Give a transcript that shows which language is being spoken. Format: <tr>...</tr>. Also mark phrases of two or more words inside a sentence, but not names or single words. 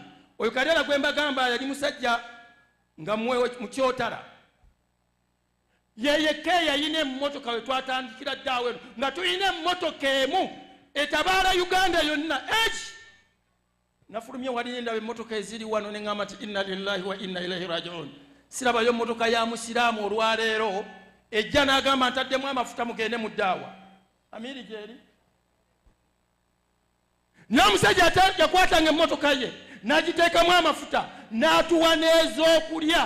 <lg>oyo Kadala gwe mbagamba yali musajja nga mu kyotala yeyeke yayina emmotoka we twatandikira ddaawe nga tulina emmotoka emu etabaala Uganda yonna. nafulumye wali ndaba emmotoka eziri wano ne ŋŋamba nti</lg> <ar>إنا لله وإنا إليه راجعون.</ar> <lg>sirabayo emmotoka ya musiraamu olwaleero ejja n'agamba ntaddemu amafuta mugende mu ddaawa. amiri gyeri n'omusajja yakwatanga emmotoka ye n'agiteekamu amafuta n'atuwa n'ez'okulya.</lg>